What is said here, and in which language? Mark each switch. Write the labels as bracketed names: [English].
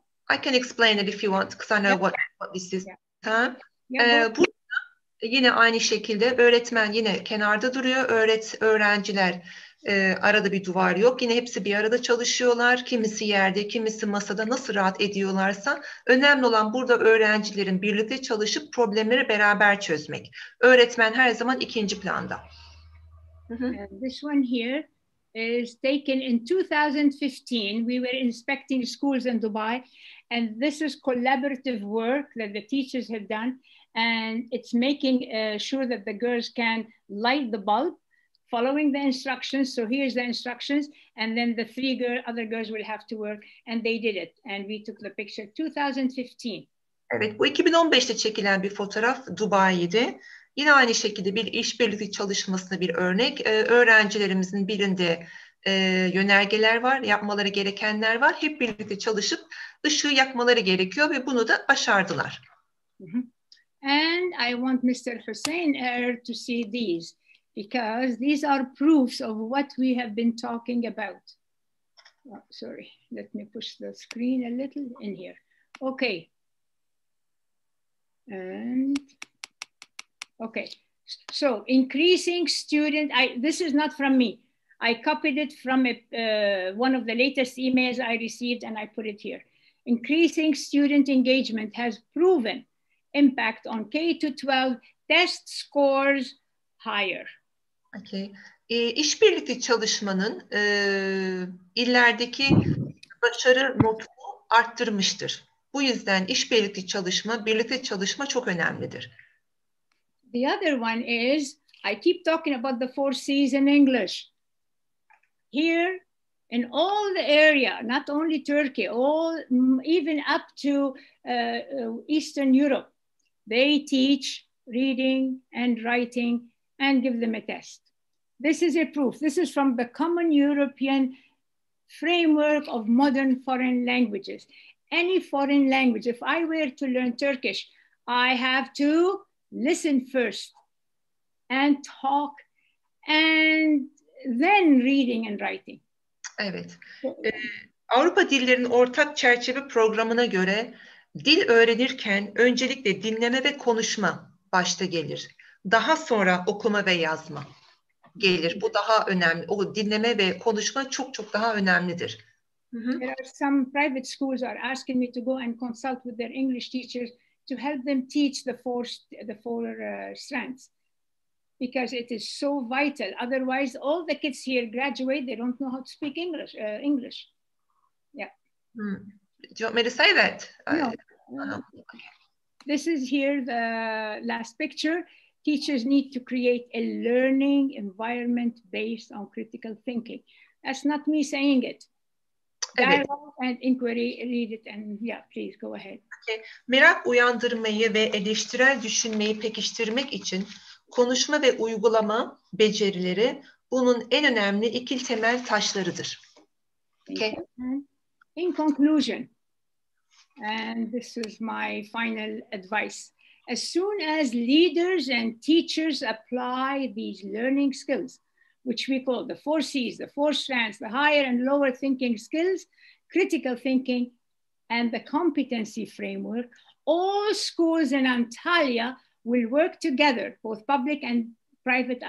[English] I can explain it if you want, because I know what this is. [Turkish] Burada yine aynı şekilde öğretmen yine kenarda duruyor. Öğrenciler arada bir duvar yok. Yine hepsi bir arada çalışıyorlar. Kimisi yerde, kimisi masada, nasıl rahat ediyorlarsa. Önemli olan burada öğrencilerin birlikte çalışıp problemleri beraber çözmek. Öğretmen her zaman ikinci planda. [English] This one here is taken in 2015. We were inspecting schools in Dubai, and this is collaborative work that the teachers have done, and it's making sure that the girls can light the bulb, following the instructions. So here's the instructions, and then the 3 other girls will have to work, and they did it. And we took the picture 2015. [Turkish] Evet, bu 2015'te çekilen bir fotoğraf Dubai'de. Yine aynı şekilde bir işbirlikte çalışmasına bir örnek. Öğrencilerimizin birinde yönergeler var, yapmaları gerekenler var. Hep birlikte çalışıp ışığı yakmaları gerekiyor ve bunu da başardılar. [English] And I want Mr. Hussein to see these, because these are proofs of what we have been talking about. Oh, sorry, let me push the screen a little in here. Okay. And okay, so increasing student, this is not from me. I copied it from one of the latest emails I received, and I put it here. Increasing student engagement has proven impact on K-12 test scores higher. Okay. [Turkish] İşbirlikte çalışmanın illerdeki başarı notunu arttırmıştır. Bu yüzden işbirlikte çalışma, birlikte çalışma çok önemlidir. [English] The other one is, I keep talking about the 4 C's in English. Here, in all the area, not only Turkey, all even up to Eastern Europe, they teach reading and writing and give them a test. This is a proof. This is from the Common European Framework of Modern Foreign Languages. Any foreign language, if I were to learn Turkish, I have to listen first and talk and then reading and writing. [Turkish] Evet. Avrupa Dillerinin Ortak Çerçeve Programı'na göre dil öğrenirken öncelikle dinleme ve konuşma başta gelir. Daha sonra okuma ve yazma gelir. Bu daha önemli. O dinleme ve konuşma çok çok daha önemlidir. [English] There are some private schools are asking me to go and consult with their English teachers to help them teach the four strands, because it is so vital. Otherwise, all the kids here graduate, they don't know how to speak English. Yeah. Do you want me to say that? No. Okay. This is here the last picture. Teachers need to create a learning environment based on critical thinking. That's not me saying it. Dialogue and inquiry, read it and yeah, please go ahead. Okay. [Turkish] Merak uyandırmayı ve eleştirel düşünmeyi pekiştirmek için konuşma ve uygulama becerileri bunun en önemli iki temel taşlarıdır. [English] Okay. In conclusion, and this is my final advice, as soon as leaders and teachers apply these learning skills, which we call the 4 C's, the 4 strands, the higher and lower thinking skills, critical thinking, and the competency framework, all schools in Antalya will work together, both public and private.